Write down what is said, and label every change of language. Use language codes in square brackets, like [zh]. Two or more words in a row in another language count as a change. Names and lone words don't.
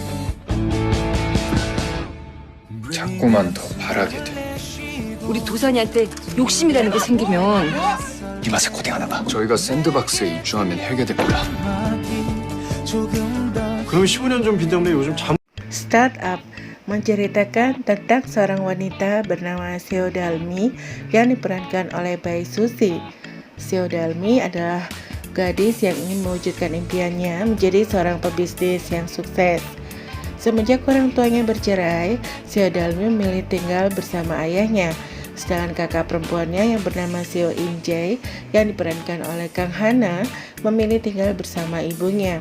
[ko] 자꾸만 더 바라게 돼. 우리 도산이한테 욕심이라는 게 생기면 이 맛에 고생 하나 봐. 저희가 샌드박스에 입주하면 해결됩니다. 그럼 15년 전 빈대인데 요즘 잠 [id] Startup menceritakan tentang seorang wanita bernama Seo Dalmi yang diperankan oleh Bae Suzy. Seo Dalmi adalah gadis yang ingin mewujudkan impiannya menjadi seorang pebisnis yang sukses. Semenjak orang tuanya bercerai, Seo Dalmi memilih tinggal bersama ayahnya, sedangkan kakak perempuannya yang bernama Seo In Jae yang diperankan oleh Kang Hana memilih tinggal bersama ibunya.